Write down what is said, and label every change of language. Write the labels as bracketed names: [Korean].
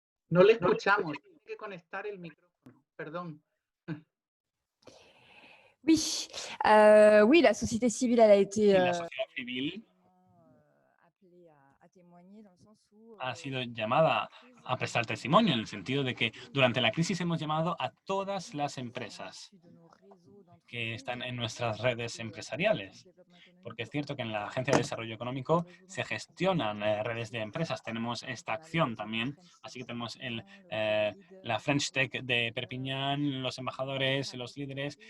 [Spanish] No le escuchamos, tiene que conectar el micrófono, perdón. [French] Oui, oui, la société civile, elle a été [Spanish] Y la sociedad civil [French] appelée à témoigner dans le sens où [Spanish] ha sido llamada a prestar testimonio en el sentido de que durante la crisis hemos llamado a todas las empresas que están en nuestras redes empresariales. Porque es cierto que en la Agencia de Desarrollo Económico se gestionan redes de empresas. Tenemos esta acción también. Así que tenemos la French Tech de Perpiñán, los embajadores, los líderes.